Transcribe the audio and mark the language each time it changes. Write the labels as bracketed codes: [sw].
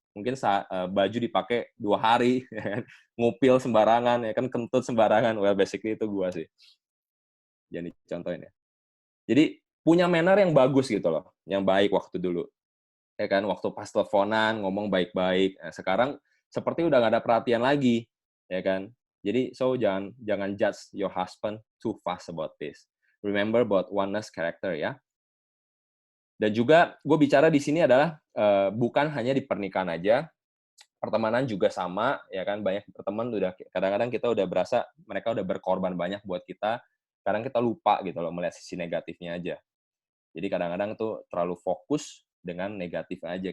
[id] Mungkin baju dipakai 2 hari ya kan, ngupil sembarangan ya kan, kentut sembarangan. [en] Well, basically [id] itu gua sih. Jadi contohin ya. Jadi punya manner yang bagus gitu loh, yang baik waktu dulu. Ya kan, waktu pas teleponan ngomong baik-baik. Nah, sekarang seperti udah nggak ada perhatian lagi, ya kan. Jadi [en] so [id] jangan [en] judge your husband too fast about this. Remember about oneness character ya. [id] Dan juga gue bicara di sini adalah bukan hanya di pernikahan aja, pertemanan juga sama, ya kan. Banyak teman udah kadang-kadang kita udah berasa mereka udah berkorban banyak buat kita. Kadang kita lupa gitu loh melihat sisi negatifnya aja. Jadi kadang-kadang tuh terlalu fokus dengan negatif aja.